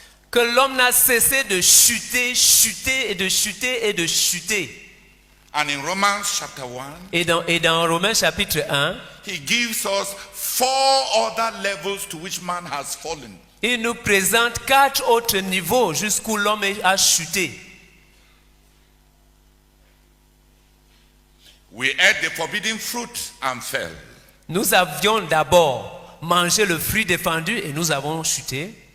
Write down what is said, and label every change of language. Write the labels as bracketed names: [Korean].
[French] Que l'homme n'a cessé de chuter, chuter et de chuter et de chuter. [English] And in Romans chapter 1, [French] Et dans Romains chapitre 1, [English] he gives us 4 other levels to which man has fallen. [French] il nous présente 4 autres niveaux jusqu'où l'homme a chuté. [English] We ate the forbidden fruit and fell. [French] Nous avions d'abord mangé le fruit défendu et nous avons chuté.